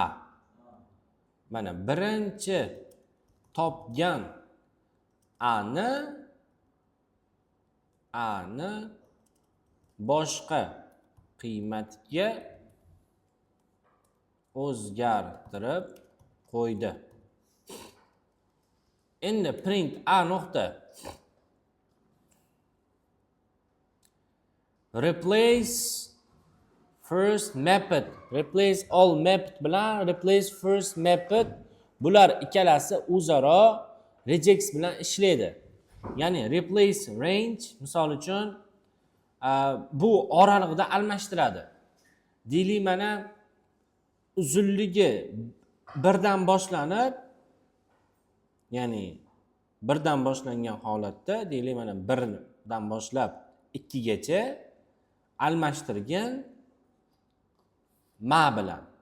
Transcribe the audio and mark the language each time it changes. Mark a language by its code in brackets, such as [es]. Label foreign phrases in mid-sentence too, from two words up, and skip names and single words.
[uz] Mana birinchi topgan A'ni boshqa qiymatga o'zgartirib qo'ydi. Endi print A nuqta. [en] Replace first method. Replace all method bilan replace first method, [uz] bular ikkalasi o'zaro regex bilan ishlaydi. Ya'ni [en] replace range [uz] misol uchun bu oralig'ida almashtiradi. Deylik, mana uzunligi 1 dan boshlanib, ya'ni 1 dan boshlangan holatda, deylik, mana 1 dan boshlab 2 gacha almashtirgan ma bilan.